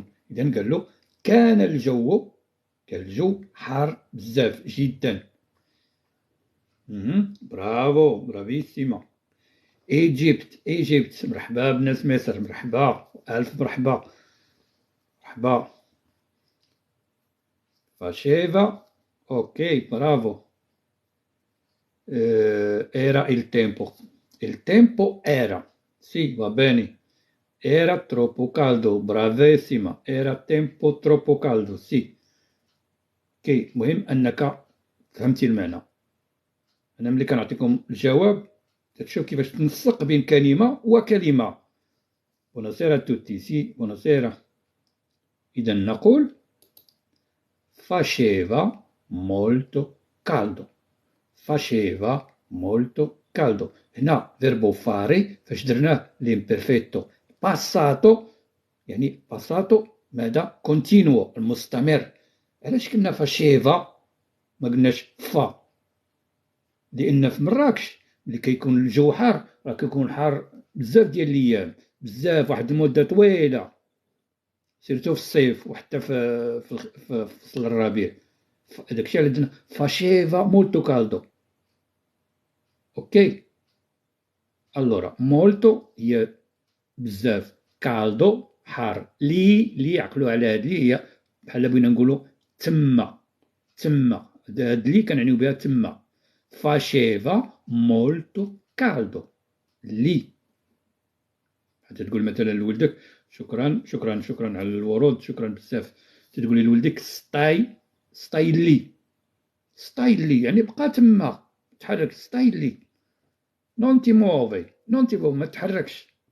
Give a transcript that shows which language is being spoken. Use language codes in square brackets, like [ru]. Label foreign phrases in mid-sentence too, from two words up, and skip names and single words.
[ar] إذا قال له كان الجو حار بزاف جدا. برافو، برافيسيما. ايجيبت، مرحبا بناس مصر، مرحبا، ألف مرحبا، مرحبا. [it] Faceva, ok, bravo. Era il tempo. Il tempo era. Sì, va bene. Era troppo caldo. Bravissima. Era tempo troppo caldo. Sì. [ar] اوكي، المهم أنك فهمتي المعنى. أنا ملي كنعطيكم الجواب تشوف كيفاش تنسق بين كلمة وكلمة. [it] Buonasera a tutti. Sì, buonasera. [ar] إذا نقول [it] faceva molto caldo. Faceva molto caldo. هنا verbo fare [ar] فاش درناه [it] l'imperfetto passato، [ar] يعني passato ماذا؟ continuo، المستمر. علاش قلنا faceva ما قلناش فا؟ لأن في مراكش ملي كيكون الجو حار راه كيكون حار بزاف ديال الأيام، بزاف، واحد المدة طويلة، سيرتو في الصيف وحتى في فصل الربيع. داكشي علاش درنا [it] faceva molto caldo. [ar] اوكي. [it] allora molto [ar] هي بزاف، caldo حار، لي عقلوا على هاد لي هي بحال بغينا نقولوا تما هاد لي كنعنيو بها تما. [it] faceva molto caldo لي. [ar] حتى تقول مثلا لولدك شكرا شكرا شكرا على الورود، شكرا بزاف. تقولي لولدك [it] stai lì [ar] يعني بقى تما تحرك، [it] stai lì non ti muovi, [ar] ما تحركش.